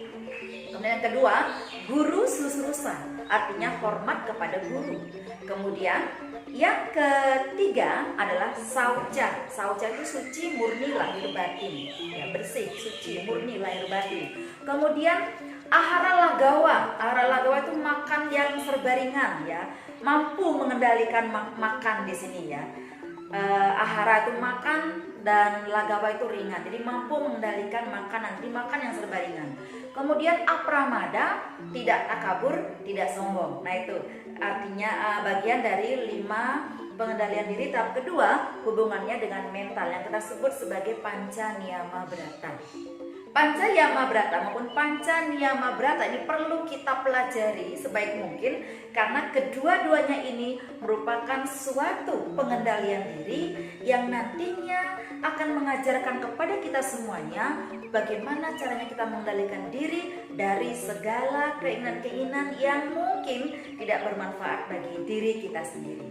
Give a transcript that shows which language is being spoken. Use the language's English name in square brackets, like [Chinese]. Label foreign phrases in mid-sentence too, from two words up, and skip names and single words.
[Indonesian] Kemudian yang kedua, guru susrusa. artinya hormat kepada guru. Kemudian yang ketiga adalah sauca. Sauca itu suci, murni, lahir batin, ya, bersih, suci, murni, lahir batin. Kemudian ahara lagawa. Ahara lagawa itu makan yang serba ringan, ya, mampu mengendalikan makan di sini, ya. Ahara itu makan dan lagawa itu ringan, jadi mampu mengendalikan makanan, jadi makan yang serba ringan. Kemudian apramada, tidak takabur, tidak sombong. Nah itu artinya bagian dari 5 pengendalian diri. Tahap kedua hubungannya dengan mental yang kita sebut sebagai panca niyama brata. Panca niyama brata maupun panca niyama brata ini perlu kita pelajari sebaik mungkin, karena kedua-duanya ini merupakan suatu pengendalian diri yang nantinya akan mengajarkan kepada kita semuanya bagaimana caranya kita mengendalikan diri dari segala keinginan-keinginan yang mungkin tidak bermanfaat bagi diri kita sendiri.